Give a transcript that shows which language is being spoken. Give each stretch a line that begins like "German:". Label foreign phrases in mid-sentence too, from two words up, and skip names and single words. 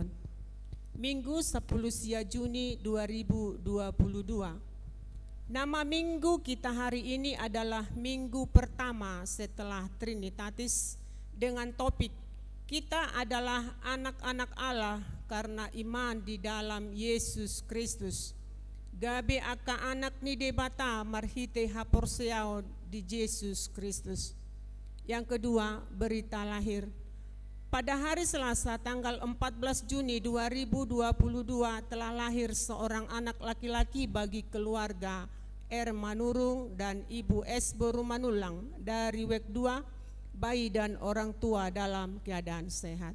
Indonesian: Minggu 10 Juni 2022. Nama minggu kita hari ini adalah minggu pertama setelah Trinitatis dengan topik kita adalah anak-anak Allah karena iman di dalam Yesus Kristus.
Batak Toba: Gabe aka anak ni debata marhite haporseao di Yesus Kristus.
Indonesian: Yang kedua, berita lahir. Pada hari Selasa tanggal 14 Juni 2022 telah lahir seorang anak laki-laki bagi keluarga R. Manurung dan Ibu S. Borumanulang dari WEK 2, bayi dan orang tua dalam keadaan sehat.